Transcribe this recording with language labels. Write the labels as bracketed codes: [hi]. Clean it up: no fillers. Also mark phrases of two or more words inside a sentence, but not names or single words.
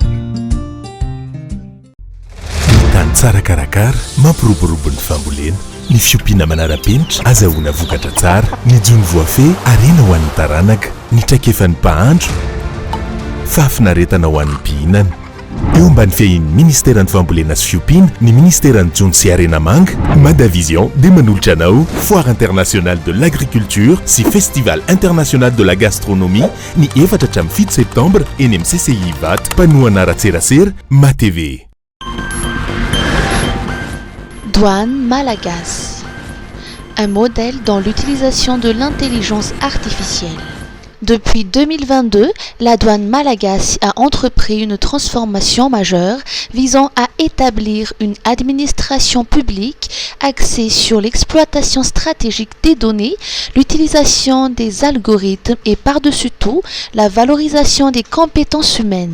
[mg] Tany tsara karakara, mampiroborobo ny fambolena, ny fiompiana manara-penitra, azahoana vokatra tsara, ny jony voafé, arena ho an'ny taranaka, ny traikefan'ny mpahandro, fahafinaretana ho an'ny mpihinana. Eo ambany fiahin'ny Ministeran'ny Fambolena sy Fiompiana, ny Ministeran'ny Jony sy Arena Manga, Madavision dia manolotra anao Foire internationale de l'agriculture sy Festival international de la gastronomie ny 4-7 septembre eny amin'ny CCI Vat, Panoana Ratserasera, MaTV. [fr] Douane Malagasy, un modèle dans l'utilisation de l'intelligence artificielle. Depuis 2022, la douane malagasy a entrepris une transformation majeure visant à établir une administration publique axée sur l'exploitation stratégique des données, l'utilisation des algorithmes et par-dessus tout, la valorisation des compétences humaines.